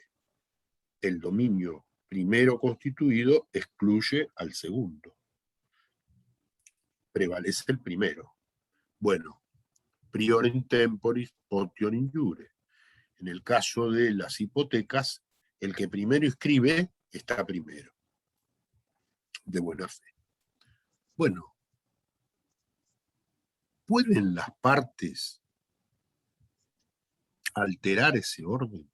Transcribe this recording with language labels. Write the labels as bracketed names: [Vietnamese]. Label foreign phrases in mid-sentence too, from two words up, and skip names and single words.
[Spanish] El dominio primero constituido excluye al segundo. Prevalece el primero. Bueno, [Latin] prior in temporis potior in iure. [Spanish] En el caso de las hipotecas, el que primero inscribe está primero, de buena fe. Bueno, ¿pueden las partes alterar ese orden?